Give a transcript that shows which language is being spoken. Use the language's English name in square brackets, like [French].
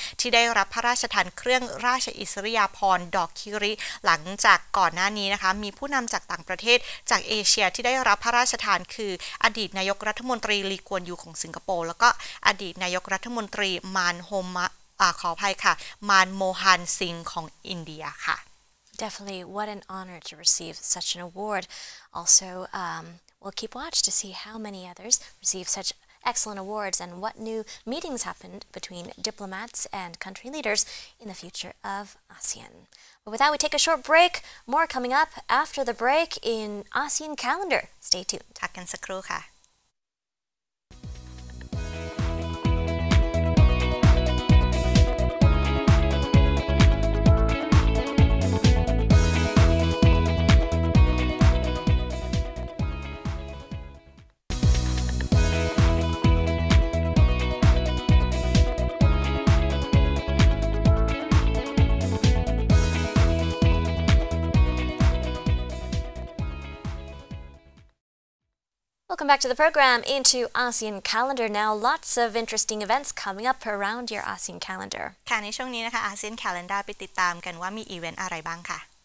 [Thai] ที่ได้รับพระราชทานเครื่องราชอิสริยาภรณ์ดอกคิริหลังจากก่อนหน้านี้นะคะมีผู้นำจากต่างประเทศจากเอเชียที่ได้รับพระราชทานคืออดีตนายกรัฐมนตรีลีกวนยูของสิงคโปร์แล้วก็อดีตนายกรัฐมนตรีมานโฮมะขออภัยค่ะมานโมฮันซิงของอินเดียค่ะ [English] Definitely, what an honor to receive such an award. Also, we'll keep watch to see how many others receive such excellent awards and what new meetings happened between diplomats and country leaders in the future of ASEAN. But with that, we take a short break. More coming up after the break in ASEAN calendar. Stay tuned. [Thai] พักกันสักครู่ค่ะ [English] Welcome back to the program. Into ASEAN calendar now. Lots of interesting events coming up around your ASEAN calendar. [Thai] ค่ะในช่วงนี้นะคะ ASEAN calendar ไปติดตามกันว่ามีอีเวนต์อะไรบ้างค่ะ